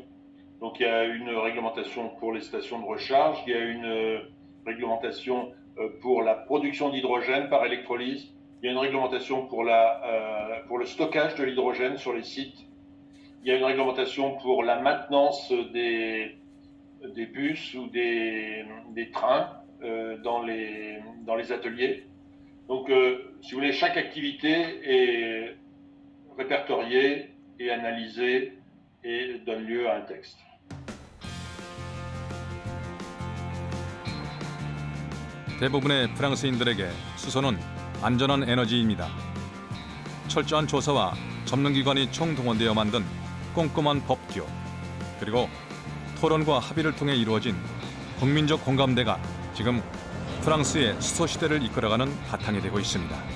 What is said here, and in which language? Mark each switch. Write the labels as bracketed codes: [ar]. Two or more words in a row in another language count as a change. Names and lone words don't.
[fr] Donc il y a une réglementation pour les stations de recharge, il y a une réglementation pour la production d'hydrogène par électrolyse, il y a une réglementation pour le stockage de l'hydrogène sur les sites, il y a une réglementation pour la maintenance des bus ou des trains dans les ateliers. Donc, si vous voulez, chaque activité est répertoriée et analysée et donne lieu à un texte. [ko] 대부분의 프랑스인들에게 수소는 안전한 에너지입니다. 철저한 조사와 전문기관이 총동원되어 만든 꼼꼼한 법규, 그리고 토론과 합의를 통해 이루어진 국민적 공감대가 지금 프랑스의 수소 시대를 이끌어가는 바탕이 되고 있습니다.